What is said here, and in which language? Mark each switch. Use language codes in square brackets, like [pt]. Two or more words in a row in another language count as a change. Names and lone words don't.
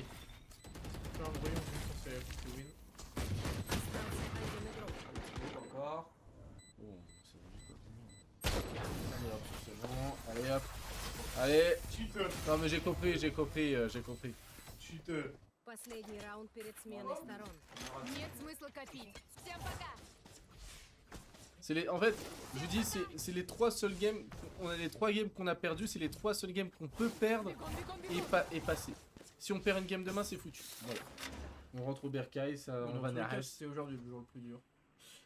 [fr] Alors, voyons si c'est win. Encore. Bon, c'est bon, allez hop, c'est bon. Allez hop. Allez. Chute. Non mais j'ai compris, j'ai compris. Chute. [ru] Последний раунд перед сменой сторон. Нет смысла копить. Всем пока. [fr] En fait, je vous dis, c'est les 3 seuls games. On a les 3 games qu'on a perdus, c'est les 3 seuls games qu'on peut perdre [ru] Бегом, бегом. [fr] et passer. Si on perd une game demain, c'est foutu. Voilà. On rentre au Bercail, ça, on va Dans tous les cas, Nares. c'est aujourd'hui le jour le plus dur.